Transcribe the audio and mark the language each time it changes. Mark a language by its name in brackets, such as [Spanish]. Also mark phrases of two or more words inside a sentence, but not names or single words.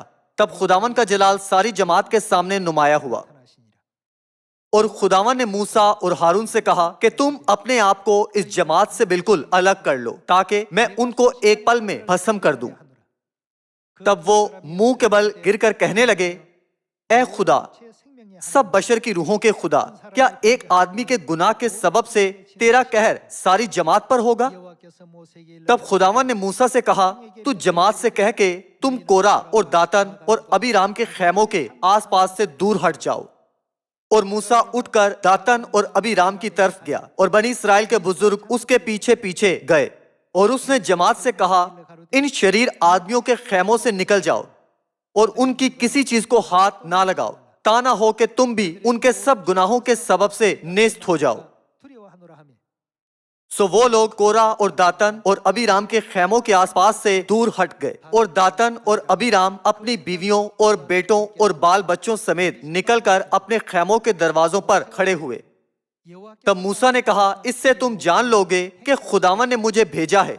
[Urdu] تب خداوند کا جلال ساری جماعت کے سامنے نمایاں ہوا، [Korean] 하시니라. [Urdu] اور خداوند نے موسیٰ اور ہارون سے کہا کہ تم اپنے آپ کو اس جماعت سے بالکل الگ کر لو تاکہ میں ان کو ایک پل میں بھسم کر دوں۔ تب وہ منہ کے بل گر کر کہنے لگے، اے خدا، [Korean] 제 생명의 [Urdu] سب بشر کی روحوں کے خدا، کیا ایک آدمی کے گناہ کے سبب سے تیرا قہر ساری جماعت پر ہوگا؟ [Korean] 여호와께서 모세에게 [Urdu] تب خداوند نے موسیٰ سے کہا، تو جماعت سے کہہ کہ تم کورا اور داتن اور ابیرام کے خیموں کے آس پاس سے دور ہٹ جاؤ۔ اور موسیٰ اٹھ کر داتن اور ابیرام کی طرف گیا، اور بنی اسرائیل کے بزرگ اس کے پیچھے پیچھے گئے، اور اس نے جماعت سے کہا، ان شریر آدمیوں کے خیموں سے نکل جاؤ اور ان کی کسی چیز کو ہاتھ نہ لگاؤ، تا نہ ہو کہ تم بھی ان کے سب گناہوں کے سبب سے نیست ہو جاؤ۔ [Korean] 두려워하노라 하며 [Urdu] سو وہ لوگ کورا اور داتن اور ابیرام کے خیموں کے آس پاس سے دور ہٹ گئے، اور داتن اور ابیرام اپنی بیویوں اور بیٹوں اور بال بچوں سمیت نکل کر اپنے خیموں کے دروازوں پر کھڑے ہوئے۔ [Korean] 여호와께서 [Urdu] تب موسیٰ نے کہا، اس سے تم جان لوگے کہ خداوند نے مجھے بھیجا ہے